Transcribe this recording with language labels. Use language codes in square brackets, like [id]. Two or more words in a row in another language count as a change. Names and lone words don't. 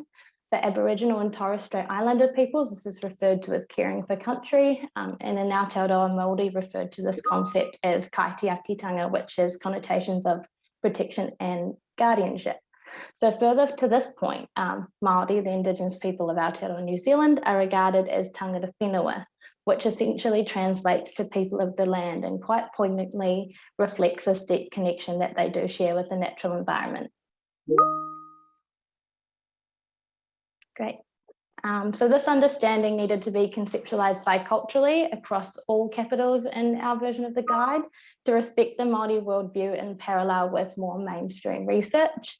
[en] For Aboriginal and Torres Strait Islander peoples, this is referred to as caring for country, and in Aotearoa Māori referred to this concept as kaitiakitanga, which has connotations of protection and guardianship. So further to this point, Māori, the Indigenous people of Aotearoa New Zealand, are regarded as [mi] tangata whenua, [en] which essentially translates to people of the land and quite poignantly reflects this deep connection that they do share with the natural environment. Great. So this understanding needed to be conceptualised biculturally across all capitals in our version of the guide to respect the Māori worldview in parallel with more mainstream research.